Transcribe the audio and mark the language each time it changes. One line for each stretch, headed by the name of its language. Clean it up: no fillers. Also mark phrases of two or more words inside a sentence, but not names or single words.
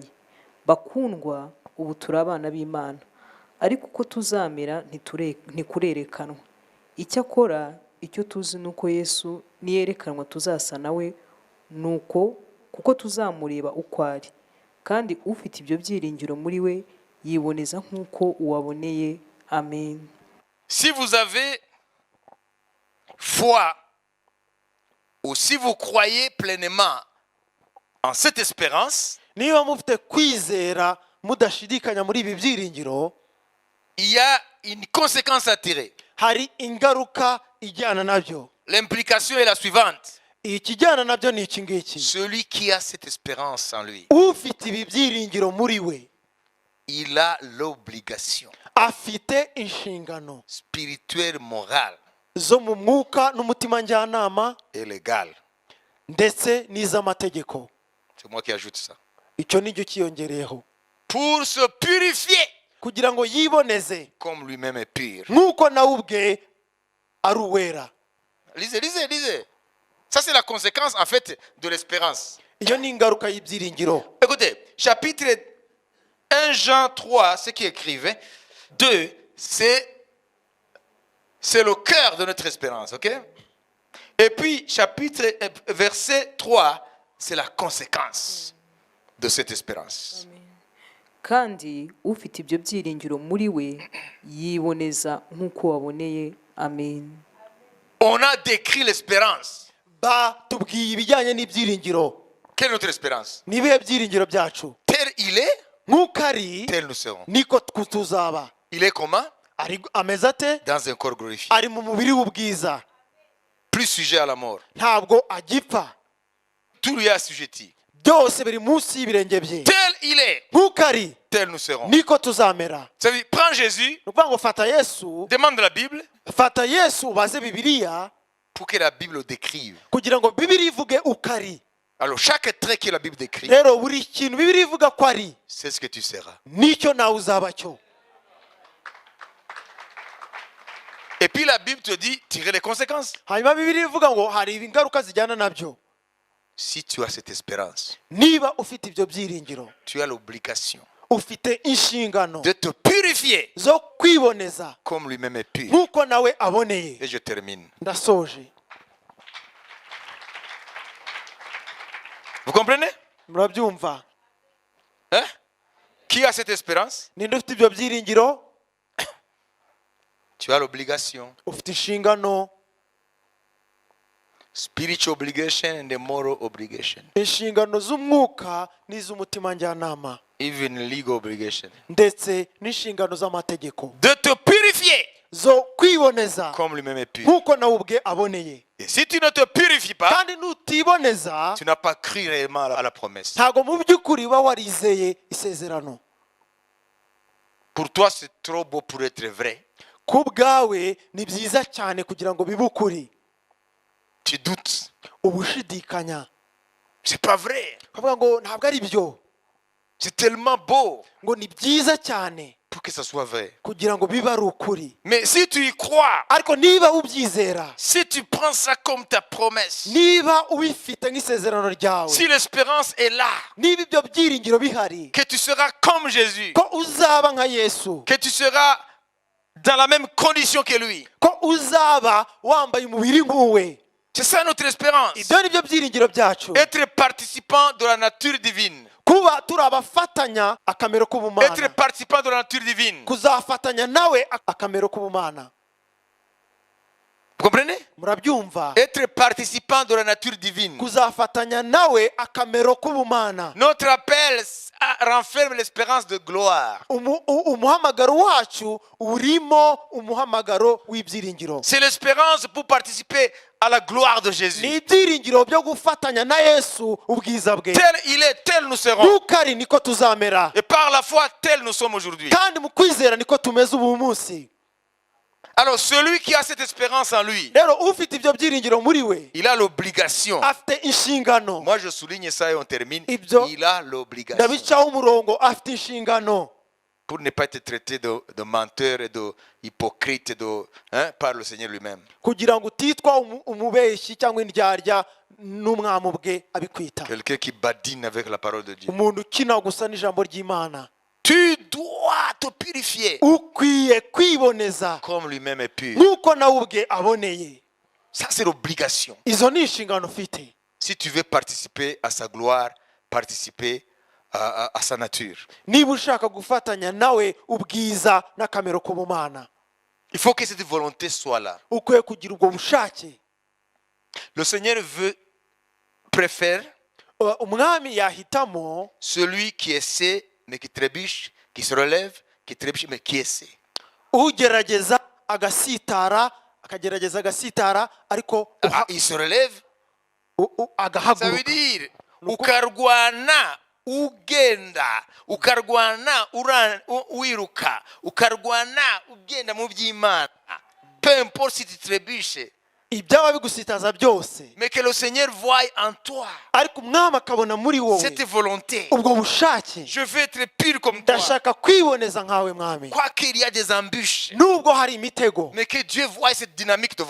Kinyarwanda: Bakundwa, ubu turi abana b'Imana, ariko uko tuzamera ntikurerekanwa. Icyakora icyo tuzi ni uko Yesu niyerekanwa tuzasa nawe, nuko kuko tuzamureba uko ari. Kandi ufite ibyo byiringiro muri we yiboneza nk'uko uwaboneye. Amen.
French: Si vous avez foi, ou si vous croyez pleinement en cette espérance,
Kinyarwanda: niba mufite kwizera mudashidikanya muri ibi byiringiro,
French: il y a une conséquence à tirer.
Kinyarwanda: hari ingaruka ijyana nabyo.
French: L'implication est la suivante.
Kinyarwanda: ikijyana nabyo ni iki ngiki:
French: Celui qui a cette espérance en lui,
Kinyarwanda: ufite ibi byiringiro muri we
French: il a l'obligation
Kinyarwanda: afite inshingano
French: spirituelle, morale
Kinyarwanda: zo mu mwuka n'umutima njyanama
French: et légale.
Kinyarwanda: ndetse n'iz'amategeko.
French: C'est moi qui ajoute ça.
Kinyarwanda: icyo ni cyo kiyongereyeho,
French: Pour se purifier
Kinyarwanda: kugira ngo yiboneze
French: comme lui-même est pur.
Kinyarwanda: nk'uko nawe ubwe ari uwera.
French: Lisez, lisez, lisez. Ça, c'est la conséquence, en fait, de l'espérance.
Kinyarwanda: iyo ni ingaruka y'ibyiringiro.
French: Écoutez, chapitre 1 Jean 3, ce qui est écrivain, 2, c'est le cœur de notre espérance, ok? Et puis, verset 3, c'est la conséquence de cette espérance.
Kinyarwanda: kandi ufite ibyo byiringiro muri we yiboneza nk'uko waboneye. Amen.
French: On a décrit l'espérance.
Kinyarwanda: batubwiye ibijyanye n'ibyiringiro.
French: Quelle est notre espérance?
Kinyarwanda: Ni ibihe byiringiro byacu?
French: Tel il est,
Kinyarwanda: nk'uko ari
French: tel nous serons.
Kinyarwanda: niko tuzaba.
French: Il est comment?
Kinyarwanda: Ameze ate?
French: Dans un corps glorifié.
Kinyarwanda: ari mu mubiri w'ubwiza,
French: Plus sujet à la mort.
Kinyarwanda: ntabwo agipfa,
French: Tout lui est assujetti.
Kinyarwanda: byose biri munsi y'ibirenge bye.
French: Tel il est,
Kinyarwanda: nk'uko ari
French: tel nous serons.
Kinyarwanda: niko tuzamera.
French: Ça veut dire, prends Jésus,
Kinyarwanda: ni ukuvuga ngo fata Yesu,
French: demande la Bible
Kinyarwanda: fata Yesu ubaze Bibiliya
French: pour que la Bible le décrive.
Kinyarwanda: kugira ngo Bibiliya ivuge uko ari.
French: Alors, chaque trait que la Bible décrit,
Kinyarwanda: rero buri kintu Bibiliya ivuga ko ari
French: c'est ce que tu seras.
Kinyarwanda: nicyo nawe uzaba cyo.
French: Et puis la Bible te dit, tirer les conséquences.
Kinyarwanda: hanyuma Bibiliya ivuga ngo hari ingaruka zijyana nabyo.
French: Si tu as cette espérance,
Kinyarwanda: niba ufite ibyo byiringiro,
French: tu as l'obligation
Kinyarwanda: ufite inshingano
French: de te purifier
Kinyarwanda: zo kwiboneza
French: comme lui-même est pur.
Kinyarwanda: nk'uko nawe aboneye.
French: Et je termine.
Kinyarwanda: ndasoje.
French: Vous comprenez?
Kinyarwanda: murabyumva?
French: Hein? Qui a cette espérance?
Kinyarwanda: ninde ufite ibyo byiringiro?
French: Tu as l'obligation.
Kinyarwanda: ufite inshingano.
English: Spiritual obligation and the moral obligation.
Kinyarwanda: inshingano z'umwuka n'iz'umutima njyanama,
English: Even legal obligation.
Kinyarwanda: ndetse n'inshingano z'amategeko
French: De te purifier
Kinyarwanda: zo kwiboneza
French: comme lui-même est pur.
Kinyarwanda: nk'uko nawe ubwe aboneye.
French: Et si tu ne te purifies pas,
Kinyarwanda: kandi nutiboneza,
French: tu n'as pas cru réellement à la promesse.
Kinyarwanda: ntabwo mu by'ukuri uba warizeye isezerano.
French: Pour toi, c'est trop beau pour être vrai.
Kinyarwanda: ku bwawe ni byiza cyane kugira ngo bibe ukuri.
French: Tu doutes.
Kinyarwanda: ubushidikanya,
French: C'est pas vrai.
Kinyarwanda: ukavuga ngo ntabwo ari byo,
French: C'est tellement beau
Kinyarwanda: ngo ni byiza cyane
French: pour que ça soit vrai.
Kinyarwanda: kugira ngo bibe ari ukuri.
French: Mais si tu y crois,
Kinyarwanda: ariko niba ubyizera,
French: si tu prends ça comme ta promesse,
Kinyarwanda: niba ubifite nk'isezerano ryawe,
French: si l'espérance est là,
Kinyarwanda: niba ibyo byiringiro bihari
French: que tu seras comme Jésus,
Kinyarwanda: ko uzaba nka Yesu,
French: que tu seras dans la même condition que lui.
Kinyarwanda: ko uzaba wambaye umubiri nk'uwe,
French: C'est ça notre espérance.
Kinyarwanda: ibyo ni byo byiringiro byacu.
French: Être participant de la nature divine.
Kinyarwanda: kuba turi abafatanya akamero
French: Être
Kinyarwanda: k'ubumana,
French: participant de la nature divine.
Kinyarwanda: kuzafatanya nawe akamero k'ubumana.
French: Vous comprenez?
Kinyarwanda: murabyumva?
French: Être participant de la nature divine.
Kinyarwanda: kuzafatanya nawe akamero k'ubumana.
French: Notre appel renferme l'espérance de gloire.
Kinyarwanda: umuhamagaro wacu urimo umuhamagaro w'ibyiringiro.
French: C'est l'espérance pour participer à la gloire de
Kinyarwanda: ni
French: Jésus.
Kinyarwanda: ibyiringiro byo gufatanya na Yesu ubwiza bwe.
French: Tel il est, tel nous serons.
Kinyarwanda: nk'uko ari niko tuzamera,
French: Et par la foi, tel nous sommes aujourd'hui.
Kinyarwanda: kandi mu kwizera niko tumeze ubu munsi.
French: Alors celui qui a cette espérance en lui,
Kinyarwanda: rero ufite ibyo byiringiro muri we
French: il a l'obligation.
Kinyarwanda: afite inshingano.
French: Moi je souligne ça et on termine.
Kinyarwanda: Ibyo
French: Il a l'obligation.
Kinyarwanda: ndabicaho umurongo, afite inshingano
French: Pour ne pas être traité de menteur et de hypocrite par le Seigneur lui-même.
Kinyarwanda: kugira ngo utitwa umubeshyi cyangwa indyarya n'umwami ubwe abikwita.
French: Quelqu'un qui badine avec la parole de Dieu.
Kinyarwanda: umuntu ukina gusa n'ijambo ry'Imana.
French: Tu dois te purifier
Kinyarwanda: ukwiye kwiboneza
French: comme lui-même est pur.
Kinyarwanda: nk'uko nawe ubwe aboneye.
French: Ça c'est l'obligation.
Kinyarwanda: izo ni inshingano ufite
French: Si tu veux participer à sa gloire, participer à sa nature.
Kinyarwanda: niba ushaka gufatanya nawe ubwiza n'akamero k'ubumana.
French: Il faut que cette volonté soit là.
Kinyarwanda: ukwiye kugira ubwo bushake.
French: Le Seigneur préfère
Kinyarwanda: umwami yahitamo
French: celui qui essaie mais qui trébuche, qui se relève, qui trébuche mais qui essaie.
Kinyarwanda: ugerageza agasitara, akagerageza agasitara ariko
French: Il se relève, ça veut
Kinyarwanda: agahaguruka. dire ukarwana ugenda, ukarwana wiruka, ukarwana ugenda mu by'Imana.
French: Peu importe si tu trébuches,
Kinyarwanda: ibyaba bigusitaza byose,
French: mais que le Seigneur voie en toi
Kinyarwanda: ariko umwami akabona muri wowe
French: cette volonté.
Kinyarwanda: ubwo bushake.
French: Je veux être pur comme toi.
Kinyarwanda: ndashaka kwiboneza nkawe mwami,
French: Quoi qu'il y a des embûches,
Kinyarwanda: nubwo hari imitego,
French: mais que Dieu voie cette dynamique de